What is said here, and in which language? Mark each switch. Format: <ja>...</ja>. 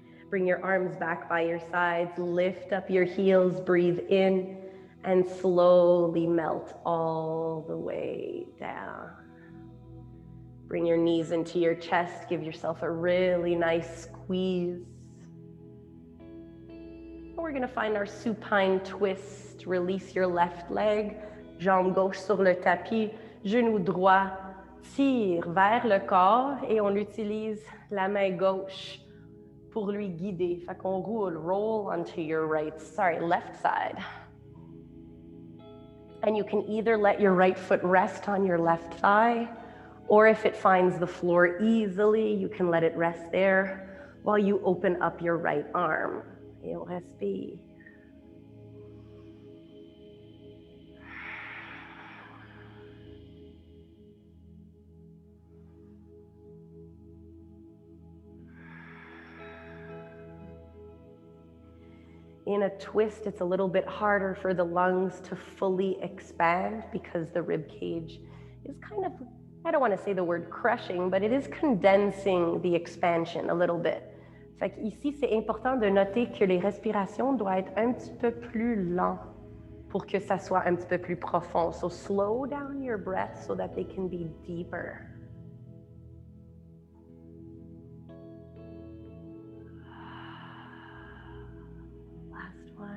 <en>Bring your arms back by your sides, lift up your heels, breathe in, and slowly melt all the way down. Bring your knees into your chest, give yourself a really nice squeeze. And we're gonna find our supine twist. Release your left leg,</en> <fr>jambe gauche sur le tapis, genou droit, tire vers le corps et on utilise la main gauche pour lui guider. Fait qu'on roule,</fr> <en>roll onto your left side. And you can either let your right foot rest on your left thigh, or if it finds the floor easily, you can let it rest there while you open up your right arm.</en> <fr>Et on respire.</fr> <en>In a twist, it's a little bit harder for the lungs to fully expand because the rib cage is kind of, I don't want to say the word crushing, but it is condensing the expansion a little bit.</en> <fr>Fait qu'ici, c'est important de noter que les respirations doivent être un petit peu plus lentes pour que ça soit un petit peu plus profond.</fr> <en>So slow down your breath so that they can be deeper. Last</en>